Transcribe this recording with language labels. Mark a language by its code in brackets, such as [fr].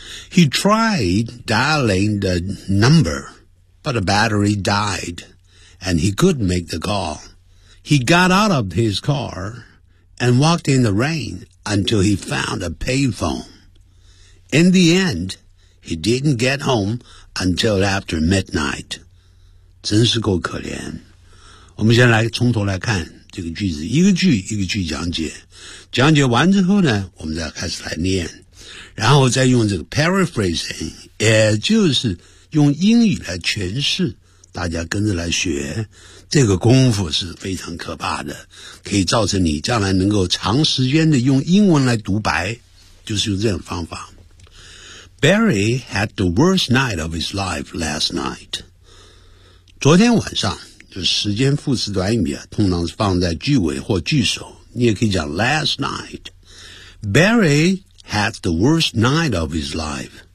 [en] He tried dialing the number, but the battery died, and he couldn't make the call. He got out of his car and walked in the rain until he found a payphone. In the end, he didn't get home until after midnight. [zh] 真是够可怜。我们先来从头来看这个句子，一个句一个句讲解，讲解完之后呢，我们再开始来念，然后再用这个 paraphrasing， 也就是用英语来诠释，大家跟着来学，这个功夫是非常可怕的，可以造成你将来能够长时间的用英文来独白，就是用这种方法。 [en] Barry had the worst night of his life last night. [zh] 昨天晚上，时间副词短语啊，通常是放在句尾或句首，你也可以讲 [en] last night. Barry had the worst night of his life.